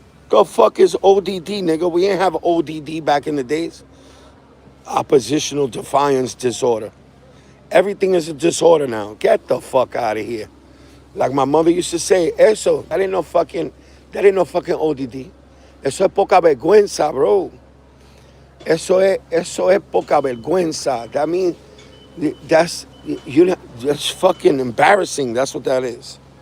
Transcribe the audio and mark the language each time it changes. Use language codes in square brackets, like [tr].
[en] The fuck is ODD, nigga? We ain't have ODD back in the days. Oppositional defiance disorder. Everything is a disorder now. Get the fuck out of here. Like my mother used to say, that ain't no fucking ODD. [es] Eso es poca vergüenza, bro. Eso es poca vergüenza. [en] That means that's fucking embarrassing. That's what that is.